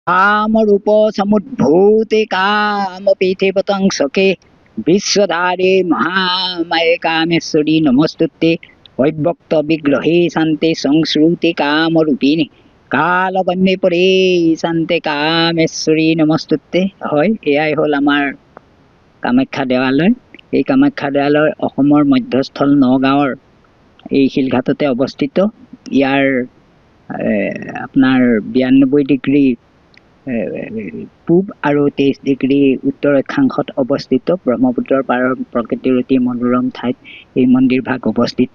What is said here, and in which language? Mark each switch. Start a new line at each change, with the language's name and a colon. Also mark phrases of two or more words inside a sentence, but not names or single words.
Sanskrit: कामरूप समुद्भूते कामपीठे पतंसके विश्वधारे महामाये कामेश्वरी नमस्तुते वैभक्त विग्रहे शान्ते संश्रुते कामरूपिणी कालकन्ये परे शान्ते कामेश्वरी नमस्तुते।
Assamese: হয় এয়াই হ'ল আমাৰ কামাখ্যা দেৱালয়। এই কামাখ্যা দেৱালয় অসমৰ মধ্যস্থল নগাঁৱৰ এই শিলঘাটতে অৱস্থিত। ইয়াৰ আপোনাৰ 92 ডিগ্ৰী পূব আৰু 23 ডিগ্ৰী উত্তৰ অক্ষাংশত অৱস্থিত ব্ৰহ্মপুত্ৰৰ পাৰৰ প্ৰকৃতিৰ অতি মনোৰম ঠাইত এই মন্দিৰভাগ অৱস্থিত।